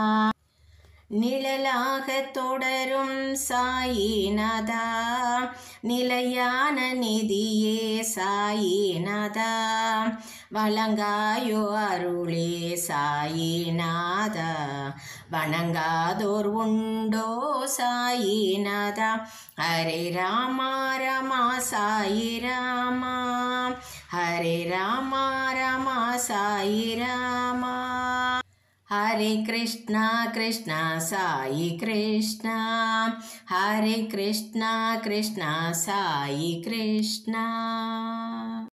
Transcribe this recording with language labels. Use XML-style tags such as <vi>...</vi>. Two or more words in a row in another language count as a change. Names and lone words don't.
<ta>நிழலாக தொடரும் சாயிநாதா, நிலையான நிதியே சாயிநாதா, வழங்காயோ அருளே சாயிநாதா, வணங்காதோர் உண்டோ சாயிநாதா. ஹரே ராமா ரமா சாயி ராமா, ஹரே ராமா ரமா சாயி ராமா,</ta> <te>హరే కృష్ణ కృష్ణ సాయి కృష్ణ, హరే కృష్ణ కృష్ణ సాయి కృష్ణ.</te>